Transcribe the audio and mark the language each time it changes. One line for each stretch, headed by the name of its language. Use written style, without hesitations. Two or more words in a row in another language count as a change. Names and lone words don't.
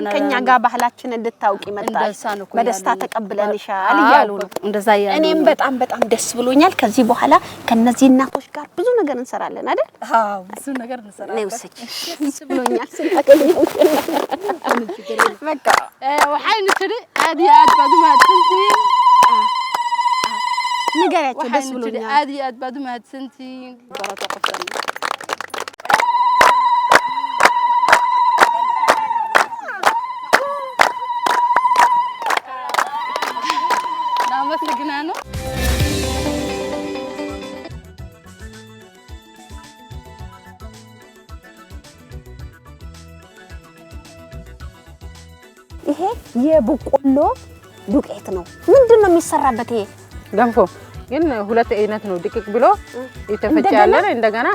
Amharic: ከኛ ጋር ባህላችን እንድታውቂ መጣች በደስታ ተቀብለንሻል ይያሉ ነው እንደዛ ያሉ እኔም በጣም ደስ ብሎኛል ከዚህ በኋላ ከነዚህ እናቶች ጋር ብዙ ነገር እንሰራለን አይደል አው ብዙ ነገር እንሰራለን ነው ደስ ብሎኛል ስላገኘው
Somali: በቃ waxay nitiri aad iyo aad baad u mahadsantiin
Amharic: ንገሪያቸው ደስ ብሎኛል
Somali: aad iyo aad baad u mahadsantiin barata qoftan namasagnaano
Amharic: ይሄ የበቆሎ ዱቄት ነው ምንድነው የሚሰራበት ይሄ ገንፎ ግን ሁለት አይነት ነው ድቅቅ ብሎ ይተፈጫል እንደገና